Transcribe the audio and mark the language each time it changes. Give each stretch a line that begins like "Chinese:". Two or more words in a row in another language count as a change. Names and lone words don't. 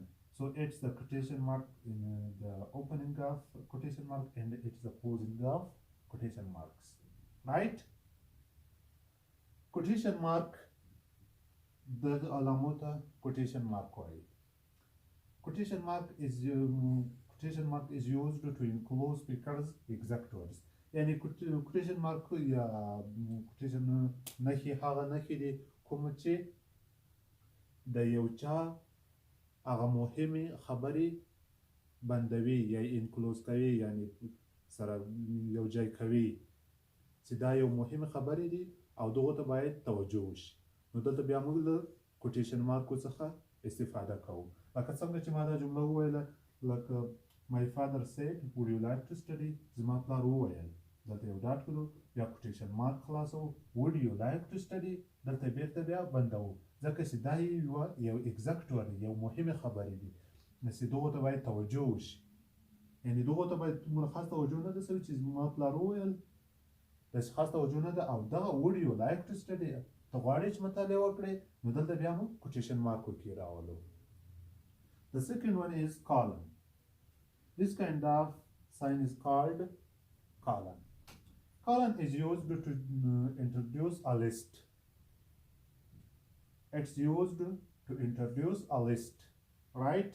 English: So it's the quotation mark in the opening of quotation mark, and it's the closing of quotation marks, right? Quotation mark the علامات quotation mark واي. Quotation mark is used to enclose speakers exact words.
Pashto: يعني
English: quotation mark
Pashto: یا quotation نښې هغه نښې دي کوم چې د یو چا هغه مهمې خبرې بندوي یا انکلوز کوي، یعنی سره یو ځای کوي چې دا یو مهمه خبرې دي او دغه ته باید توجه وشي. نو دلته بیا موږ له
English: quotation marks
Pashto: څخه استفاده کوو. لکه څنګه چې ما دا جمله وویله، لکه
English: my father said would you like to study،
Pashto: زما پلار وویل، دلته یو ډاټ کړو، بیا
English: quotation mark
Pashto: خلاصو،
English: would you like to study،
Pashto: دلته بیرته بیا بندوو، ځکه چې دا یو
English: exact word,
Pashto: یو مهمه خبرې دي، نو چې دغه ته باید توجه وشي. یعنې دغه ته باید دومره خاص توجه نه ده سوې چې زما پلار وویل، داسې خاص توجه نه ده. او دغه
English: would you like to study
Pashto: ته غواړې چې مطالعه وکړې، نو دلته بیا موږ
English: quotation marks
Pashto: کې راولو.
English: The second one is colon. This kind of sign is called colon. Colon is used to introduce a list. It's used to introduce a list, right?